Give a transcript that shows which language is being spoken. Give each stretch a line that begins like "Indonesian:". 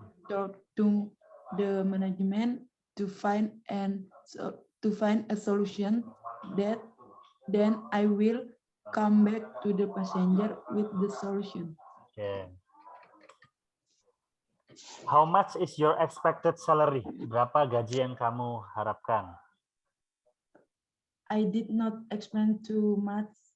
English: talk to the management to find a solution that then I will come back to the passenger with the solution. Okay. How much is your expected salary?
Indonesian: Berapa gaji yang kamu harapkan?
English: I did not explain too much.